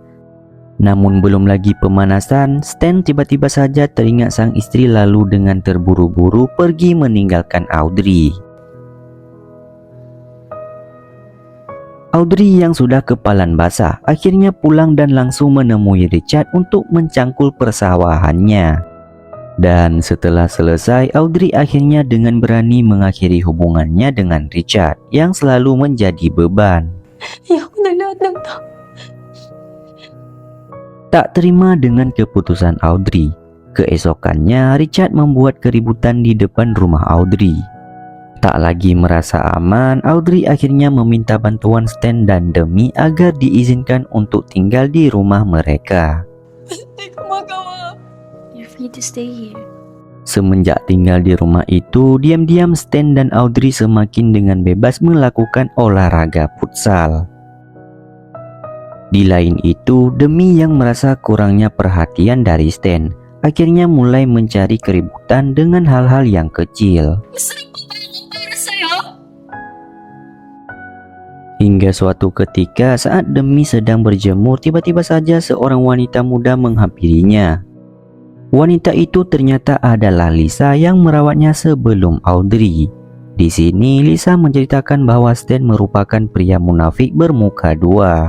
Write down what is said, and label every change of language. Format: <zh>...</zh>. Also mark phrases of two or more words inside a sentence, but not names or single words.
<id>Namun belum lagi pemanasan, Stan tiba-tiba saja teringat sang istri lalu dengan terburu-buru pergi meninggalkan Audrey. Audrey yang sudah kepalan basah akhirnya pulang dan langsung menemui Richard untuk mencangkul persawahannya. Dan setelah selesai, Audrey akhirnya dengan berani mengakhiri hubungannya dengan Richard yang selalu menjadi beban.</id> <tl>Ayoko na lahat ng tao.</tl> <id>Tak terima dengan keputusan Audrey, keesokannya Richard membuat keributan di depan rumah Audrey. Tak lagi merasa aman, Audrey akhirnya meminta bantuan Stan dan Demi agar diizinkan untuk tinggal di rumah mereka.</id> <tl>Hindi ko magawa.</tl> <en>You're free to stay here.</en> <id>Semenjak tinggal di rumah itu, diam-diam Stan dan Audrey semakin dengan bebas melakukan olahraga futsal. Di lain itu, Demi yang merasa kurangnya perhatian dari Stan, akhirnya mulai mencari keributan dengan hal-hal yang kecil.</id> <tl>Masarap pa ba ako para sa'yo?</tl> <id>Hingga suatu ketika saat Demi sedang berjemur, tiba-tiba saja seorang wanita muda menghampirinya. Wanita itu ternyata adalah Lisa yang merawatnya sebelum Audrey. Di sini Lisa menceritakan bahwa Stan merupakan pria munafik bermuka dua.</id>